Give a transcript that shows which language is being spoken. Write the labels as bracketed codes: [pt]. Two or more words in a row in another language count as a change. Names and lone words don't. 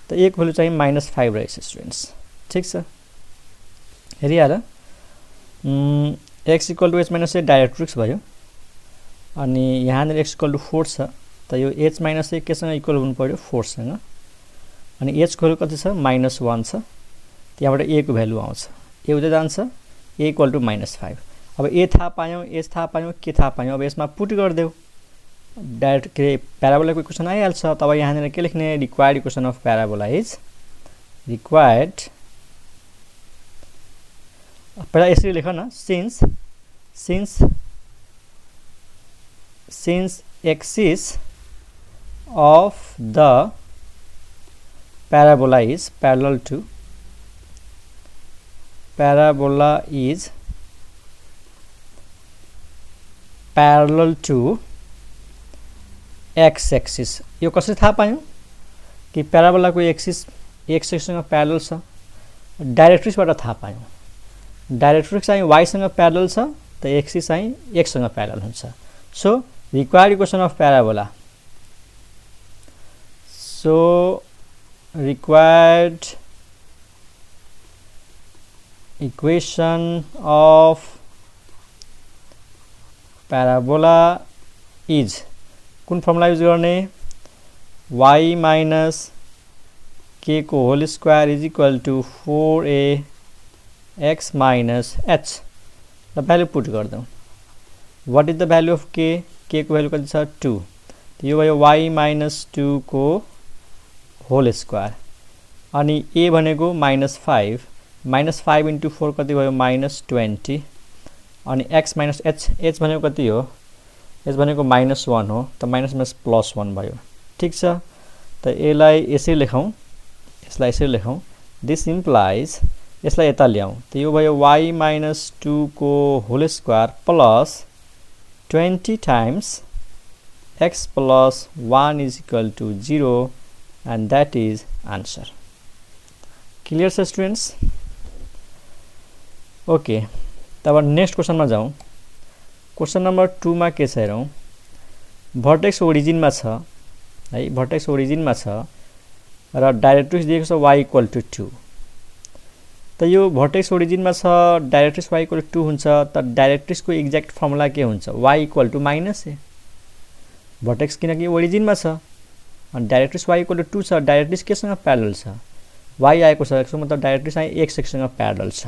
[ne] त a को भ्यालु चाहिँ -5 रहेछ स्टुडेन्ट्स। ठीक छ, हेरिहाल x = h - a डाइरेक्ट्रिक्स भयो अनि यहाँनिर x = 4 छ त यो h - a केसँग इक्वल हुनु पर्यो 4 सँग अनि h को भ्यालु कति छ -1 छ त्यहाँबाट a को भ्यालु आउँछ a उतै जान्छ a = -5। अब a थाहा पायौं h थाहा पायौं के थाहा पायौं अब यसमा पुट गर्देऊ डाइरेक्ट के प्याराबोलाको इक्वेसन आइहाल्छ। तब यहाँनिर के लेख्ने [en] required equation of parabola is required [ne] पहिला यसरी लेख न [en] since axis of the parabola is parallel to x [ne] axis यो कसरी थाहा पायौं कि प्याराबोला को एक्सिस x एक्सिस सँग प्यारलल छ डाइरेक्ट्रिक्सबाट थाहा पायौं डाइरेक्ट्रिक्स चाहिँ y सँग प्यारलल छ त एक्सिस चाहिँ x सँग प्यारलल हुन्छ। [en] so required equation of parabola required equation of parabola is [ne] कुन फर्मुला युज गर्ने [en] y minus k [ne] को [en] whole square is equal to 4ax minus h the value [ne] पुट गर्दौं। [en] what is the value of k [ne] को भ्यालु कति छ 2 यो भयो [en] y minus 2 [ne] को होल स्क्वायर अनि a भनेको -5 [en] -5 into 4 [ne] कति भयो -20 अनि [en] x minus h [ne] भनेको कति हो h भनेको -1 हो त माइनस +1 भयो। ठीक छ त यसलाई यसरी लेखौं [en] this implies [ne] यसलाई यता ल्याउँ त यो भयो [en] y minus 2 [ne] को [en] whole square plus 20 times x plus 1 is equal to 0 and that is answer. Clear sir students? [hi] Okay, तब नेक्स्ट क्वेश्चन में जाऊँ। [ne] क्वेश्चन नंबर 2 में के छ हेरौं भर्टेक्स ओरिजिन में छ है भर्टेक्स ओरिजिन में छ र डाइरेक्ट्रिक्स दिएको छ y = 2 त यो भर्टेक्स ओरिजिन में छ डाइरेक्ट्रिक्स y = 2 हुन्छ त डाइरेक्ट्रिक्स को एक्ज्याक्ट फर्मुला के हुन्छ y = -a भर्टेक्स किनकि ओरिजिन में छ अनि डाइरेक्ट्रिक्स y = 2 छ डाइरेक्ट्रिक्स केसँग प्यारलल छ y आएको छ यसको मतलब डाइरेक्ट्रिक्स चाहिँ x सँग प्यारलल छ।